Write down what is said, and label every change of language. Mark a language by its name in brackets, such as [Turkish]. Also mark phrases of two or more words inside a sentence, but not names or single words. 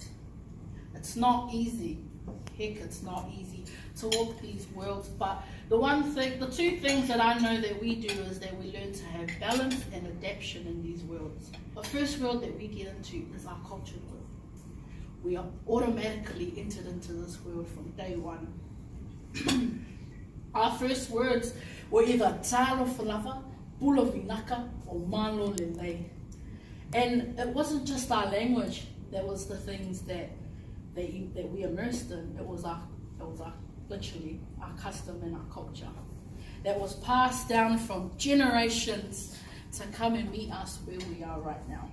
[English] It's not easy, heck, it's not easy to walk these worlds, but the 2 things that I know that we do is that we learn to have balance and adaptation in these worlds. The first world that we get into is our cultured world. We are automatically entered into this world from day one. Our first words were either [Samoan] tālofa lava, [Fijian] pula vinaka, [English] or [Tongan] malo lelei. [English] And it wasn't just our language that was the things that we immersed in. It was literally our custom and our culture that was passed down from generations to come and meet us where we are right now.